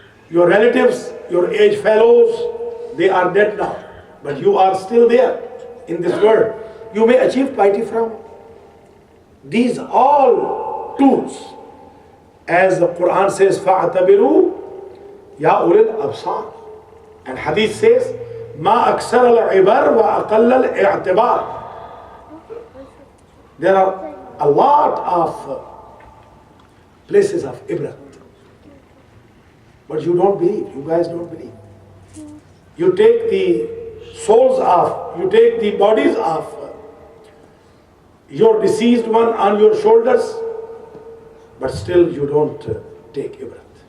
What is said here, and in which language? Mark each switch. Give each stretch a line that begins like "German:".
English: Your relatives, your age fellows, they are dead now, but you are still there in this world. You may achieve piety from these all tools. As the Quran says,
Arabic: فَاعْتَبِرُوا يَا أُولِي الْأَبْصَارِ.
English: And Hadith says,
Arabic: مَا أَكْسَرَ الْعِبَرْ وَأَقَلَّ الْإِعْتِبَارِ.
English: There are a lot of places of ibrat. But you don't believe, you guys don't believe. You take the souls of, you take the bodies of your deceased one on your shoulders, but still you don't take ibrat.